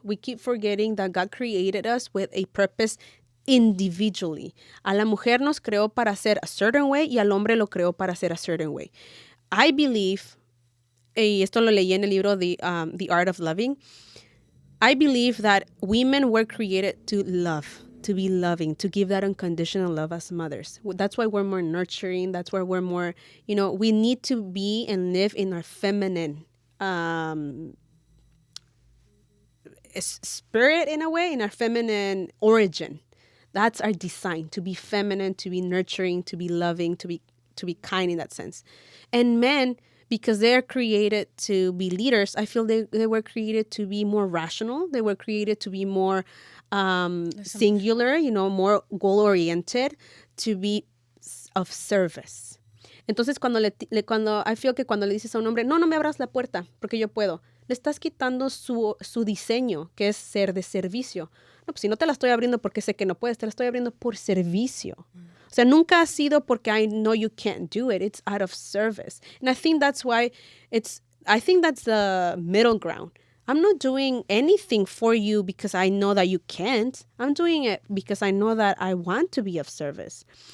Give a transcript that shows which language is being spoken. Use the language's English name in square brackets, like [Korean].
[English] We keep forgetting that God created us with a purpose individually. [Spanish] A la mujer nos creó para ser a certain way y al hombre lo creó para ser a certain way. [English] I believe, y esto lo leí en el libro The Art of Loving, I believe that women were created to love, to be loving, to give that unconditional love as mothers. That's why we're more nurturing. That's why we're more, you know, we need to be and live in our feminine spirit, in a way, in our feminine origin. That's our design, to be feminine, to be nurturing, to be loving, to be kind in that sense. And men, because they're created to be leaders, I feel they were created to be more rational. They were created to be more singular, you know, more goal-oriented, to be of service. [Spanish] Entonces, cuando I feel que cuando le dices a un hombre, no me abras la puerta porque yo puedo, le estás quitando su diseño, que es ser de servicio. No, pues si no te la estoy abriendo porque sé que no puedes, te la estoy abriendo por servicio. [English] O sea, nunca ha sido porque I know you can't do it. It's out of service. And I think that's why I think that's the middle ground. I'm not doing anything for you because I know that you can't. I'm doing it because I know that I want to be of service.